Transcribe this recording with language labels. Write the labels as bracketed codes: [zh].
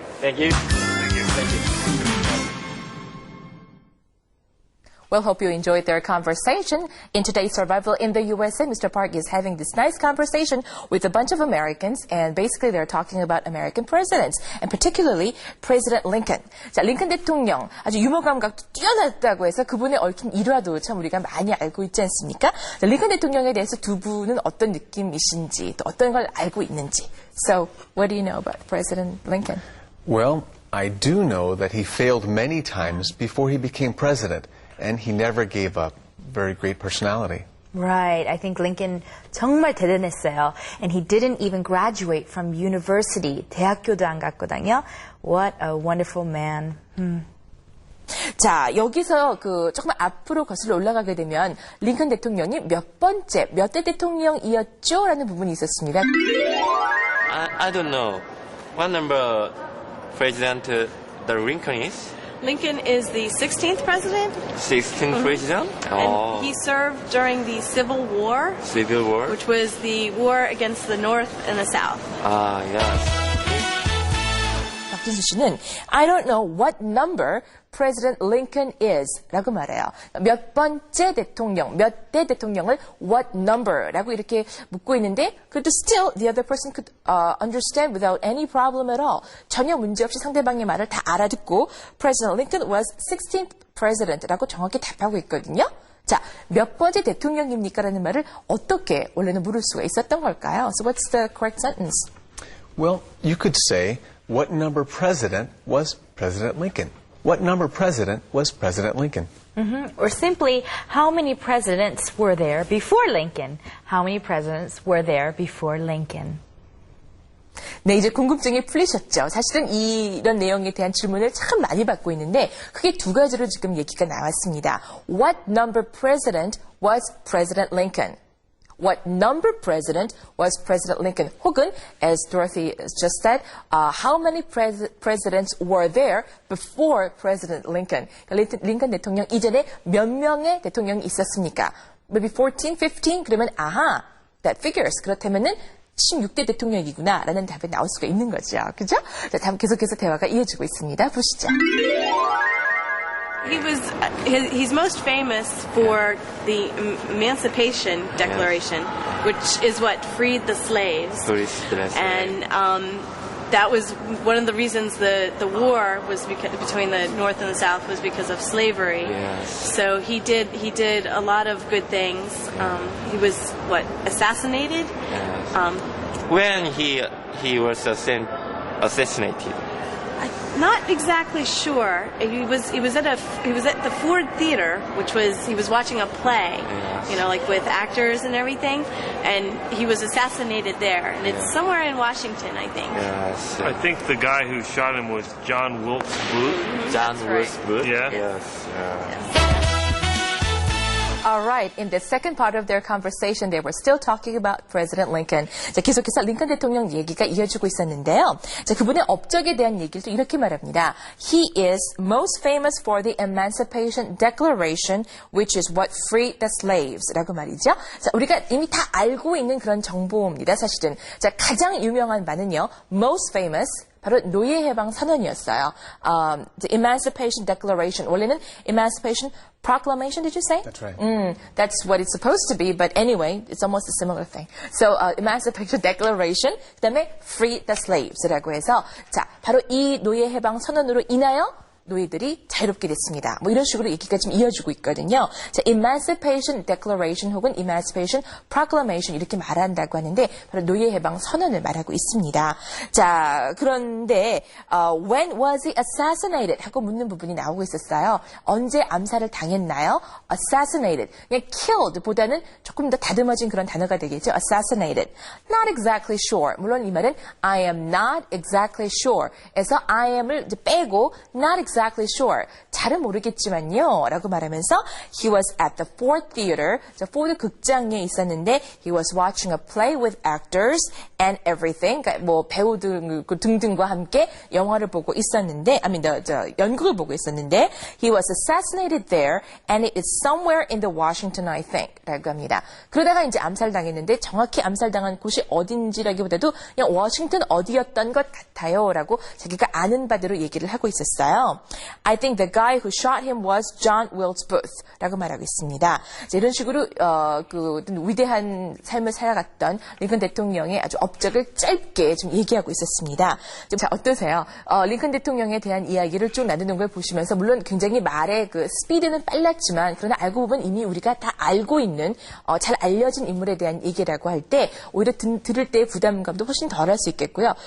[en] Thank you. Thank you. Well, hope you enjoyed their conversation. In today's Survival in the USA, Mr. Park is having this nice conversation with a bunch of Americans, and basically they're talking about American presidents, and particularly President Lincoln. [ko] 자, 링컨 대통령 아주 유머 감각도 뛰어났다고 해서 그분의 얽힌 일화도 참 우리가 많이 알고 있지 않습니까? 자, 링컨 대통령에 대해서 두 분은 어떤 느낌이신지, 또 어떤 걸 알고 있는지. [en] So, what do you know about President Lincoln? Well, I do know that he failed many times before he became president, and he never gave up. Very great personality. Right. I think Lincoln [ko] 정말 대단했어요. [en] And he didn't even graduate from university. [ko] 대학교도 안 갔거든요. [en] What a wonderful man. [ko] 자, 여기서 조금 앞으로 거슬러 올라가게 되면 링컨 대통령이 몇 대 대통령이었죠? 라는 부분이 있었습니다. [en] I don't know. What number President the Lincoln is? Lincoln is the 16th president, 16th president? and he served during the Civil War, Civil War? which was the war against the North and the South. Ah, yes. [ko] 박진수 씨는 [en] I don't know what number President Lincoln is [ko] 라고 말해요. 몇 번째 대통령, 몇 대 대통령을 [en] what number [ko] 라고 이렇게 묻고 있는데 그래도 [en] still the other person could understand without any problem at all. [ko] 전혀 문제없이 상대방의 말을 다 알아듣고 [en] President Lincoln was 16th president [ko] 라고 정확히 답하고 있거든요. 자, 몇 번째 대통령입니까? 라는 말을 어떻게 원래는 물을 수가 있었던 걸까요? [en] So what's the correct sentence? Well, you could say, what number president was President Lincoln? What number president was President Lincoln? Or simply, how many presidents were there before Lincoln? How many presidents were there before Lincoln? [ko] 네, 이제 궁금증이 풀리셨죠? 사실은 이런 내용에 대한 질문을 참 많이 받고 있는데 크게 두 가지로 지금 얘기가 나왔습니다. [en] What number president was President Lincoln? What number president was President Lincoln? [ko] 혹은, [en] as Dorothy just said, how many presidents were there before President Lincoln? [ko] 링컨 대통령 이전에 몇 명의 대통령이 있었습니까? [en] Maybe 14, 15? [ko] 그러면 아하, [en] that figures. [ko] 그렇다면은 16대 대통령이구나 라는 답이 나올 수가 있는 거죠. 그죠? 자, 다음 계속해서 대화가 이어지고 있습니다. 보시죠. [en] He's most famous for the Emancipation Declaration, which is what freed the slaves. And that was one of the reasons the war was between the North and the South was because of slavery. Yes. So he did a lot of good things. He was assassinated. Yes. When he was assassinated. I'm not exactly sure. He was at the Ford Theater, which was he was watching a play, Yes. Like with actors and everything, and he was assassinated there, and it's somewhere in Washington, I think. Yes. I think the guy who shot him was John Wilkes Booth. John That's Wilkes right. Booth? Yeah. Yes. All right. In the second part of their conversation, they were still talking about President Lincoln. [ko] 자, 계속해서 링컨 대통령 얘기가 이어지고 있었는데요. 자, 그분의 업적에 대한 얘기를 또 이렇게 말합니다. [en] He is most famous for the Emancipation Declaration, which is what freed the slaves. [ko] 라고 말이죠. 자, 우리가 이미 다 알고 있는 그런 정보입니다. 사실은. 자, 가장 유명한 바는요. [en] Most famous [ko] 바로 노예 해방 선언이었어요. [en] The Emancipation Declaration. [ko] 원래는 [en] Emancipation Proclamation, did you say? That's right. That's what it's supposed to be, but anyway, it's almost a similar thing. So, Emancipation Declaration, [ko] 그 다음에 [en] Free the Slaves [ko] 라고 해서, 자, 바로 이 노예 해방 선언으로 인하여 노예들이 자유롭게 됐습니다. 뭐 이런 식으로 얘기가 좀 이어지고 있거든요. 자, Emancipation Declaration 혹은 Emancipation Proclamation 이렇게 말한다고 하는데 바로 노예 해방 선언을 말하고 있습니다. 자, 그런데 [en] when was he assassinated? [ko] 하고 묻는 부분이 나오고 있었어요. 언제 암살을 당했나요? Assassinated. 그냥 killed 보다는 조금 더 다듬어진 그런 단어가 되겠죠. [en] Assassinated. Not exactly sure. [ko] 물론 이 말은 [en] I am not exactly sure. [ko] 에서 I am을 이제 빼고 [en] not exactly sure. [ko] 잘은 모르겠지만요. 라고 말하면서 [en] he was at the Ford Theater. [ko] 자, 포드 극장에 있었는데 [en] he was watching a play with actors and everything. [ko] 그러니까 뭐 배우들 등등과 함께 영화를 보고 있었는데 [en] 연극을 보고 있었는데 he was assassinated there and it is somewhere in the Washington, I think. [ko] 라고 합니다. 그러다가 이제 암살당했는데 정확히 암살당한 곳이 어딘지라기보다도 그냥 워싱턴 어디였던 것 같아요. 라고 자기가 아는 바대로 얘기를 하고 있었어요. [en] I think the guy who shot him was John Wilkes Booth [ko] 라고 말하고 있습니다. 자, 이런 식으로 그 위대한 삶을 살아갔던 링컨 대통령의 아주 업적을 짧게 좀 얘기하고 있었습니다. 자, 어떠세요? 링컨 대통령에 대한 이야기를 쭉 나누는 걸 보시면서 물론 굉장히 말의 그 스피드는 빨랐지만 그러나 알고 보면 이미 우리가 다 알고 있는 잘 알려진 인물에 대한 얘기라고 할 때 오히려 들을 때의 부담감도 훨씬 덜할 수 있겠고요.